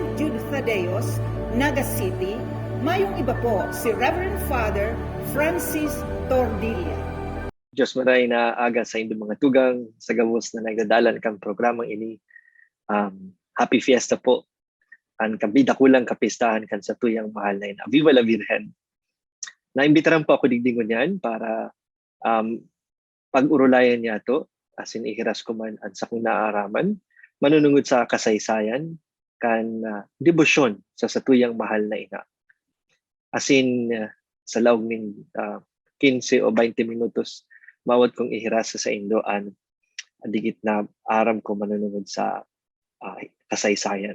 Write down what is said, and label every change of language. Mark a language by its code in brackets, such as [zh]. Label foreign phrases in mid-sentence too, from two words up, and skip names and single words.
[bik] Jude Thaddeus, Naga City. Mayong iba po si Reverend Father Francis Tordilla. Diyos maray na aga sa inyong mga tugang sa gamos na nagdadalan kang programang ini. [en] Happy Fiesta po. [bik] Ang kabida kulang kapistahan kan sa tuyang mahal na ina. [es] Viva la Virgen. [bik] Naimbitaran po ako digdingon yan para pag-urulayan niya to, asin ihiras ko man ang sakong naaaraman, manunungod sa kasaysayan, kan debosyon sa satuyang mahal na ina. Asin sa laog ng 15 o 20 minutos, mawad kong ihiras sa Indoan, digit na aram ko manunungod sa kasaysayan.